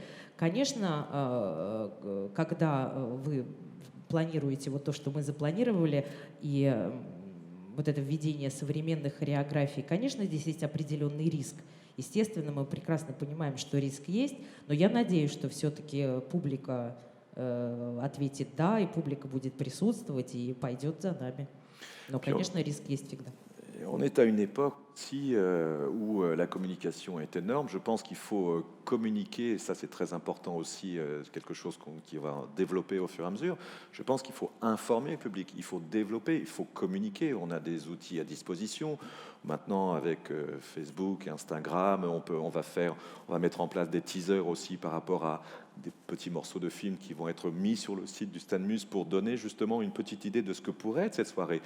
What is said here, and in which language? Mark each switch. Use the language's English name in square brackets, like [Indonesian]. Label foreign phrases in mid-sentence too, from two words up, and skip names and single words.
[Russian] Конечно, когда вы планируете вот то, что мы запланировали, и вот это введение современных хореографий, конечно, здесь есть определенный риск. Естественно, мы прекрасно понимаем, что риск есть, но я надеюсь, что все-таки публика ответит «да», и публика будет присутствовать и пойдет за нами. Но, конечно, риск есть всегда. [French] On est à une époque aussi où la communication est énorme. Je pense qu'il faut communiquer, et ça c'est très important aussi, quelque chose qui va développer au fur et à mesure. Je pense qu'il faut informer le public, il faut développer, il faut communiquer. On a des outils à disposition. Maintenant, avec Facebook, Instagram, on va mettre en place des teasers aussi par rapport à des petits morceaux de films qui vont être mis sur le site du Stade Muse pour donner justement une petite idée de ce que pourrait être cette soirée.